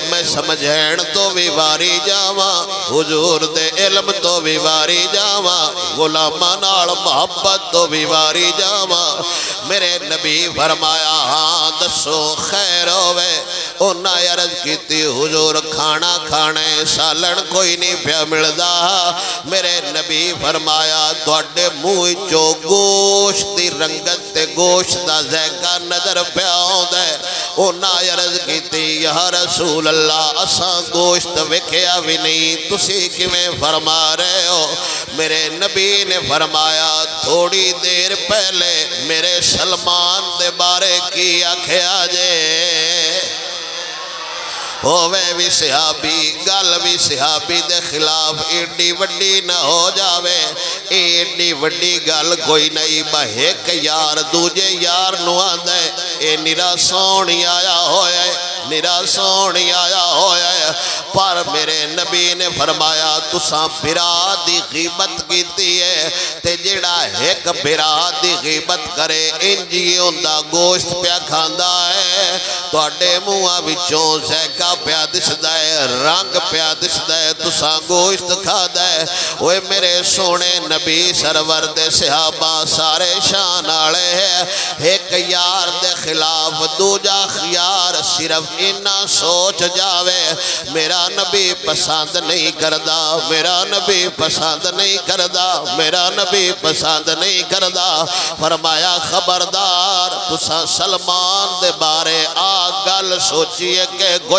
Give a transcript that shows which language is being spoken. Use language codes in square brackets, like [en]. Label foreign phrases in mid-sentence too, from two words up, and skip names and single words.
[pa] میں سمجھین تو بھی واری جاواں حضور دے علم تو بھی واری جاواں غلاماں نال محبت تو بھی واری جاواں میرے نبی فرمایا ہاں دسو خیر ہوئے انہاں عرض کیتی حضور کھانا کھانے سالن کوئی نہیں پیا ملدا میرے نبی فرمایا تواڈے منہ چوں گوشت دی رنگت تے گوشت دا ذائقہ نظر پیا ہوندا ہے انہاں عرض کیتی [ar] یا رسول اللہ [pa] اساں گوشت ویکھیا بھی نہیں تسی کیویں فرما رہے ہو میرے نبی نے فرمایا تھوڑی دیر پہلے میرے سلمان دے بارے کی آکھیا جے ہووے بھی صحابی گل بھی صحابی دے خلاف ایڈی وڈی نہ ہو جاوے ایڈی وڈی گل کوئی نہیں ایک یار دوجے یار نو آندے اے نرا سونی آیا ہوئے نرا سونی آیا ہوئے پر میرے نبی نے فرمایا تساں برا دی غیبت کیتی ہے تے جڑا ایک برا دی غیبت کرے انجی ہوندا گوشت پیا کھاندا ہے تواڈے منہاں وچوں ذائقہ پیا دسدا ہے رنگ پیا دسدا ہے تساں گوشت کھادا ہے اوے میرے سونے نبی سرور دے صحابہ سارے شان والے ہیں ایک یار دے خلاف دوجا خیار صرف انہا سوچ جاوے میرا نبی پسند نہیں کردا میرا نبی پسند نہیں کردا میرا نبی پسند نہیں کردا فرمایا خبردار تساں سلمان دے بارے گل سوچیے کہ کوئی